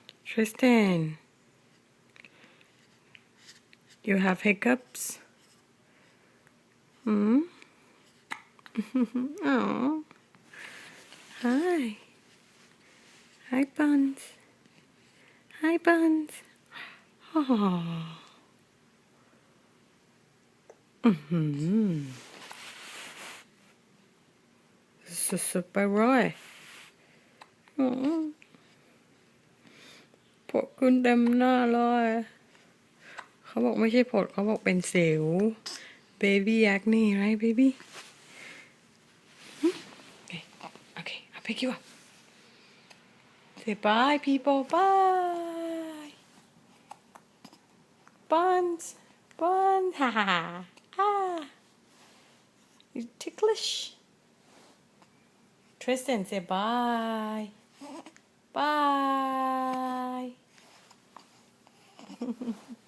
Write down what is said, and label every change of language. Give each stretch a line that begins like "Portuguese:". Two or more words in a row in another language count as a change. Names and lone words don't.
English: Tristan, you have hiccups? Hmm? Oh. Hi. Hi, Buns. Hi, Buns. Oh.
Thai: Sup ไปร้อยผดขึ้นเต็มหน้าเลยเขาบอกไม่ใช่ผดเขาบอกเป็นสิว
English: baby acne right baby okay I'll pick you up say bye people bye Buns ha ha ha ah you ticklish Tristan say bye bye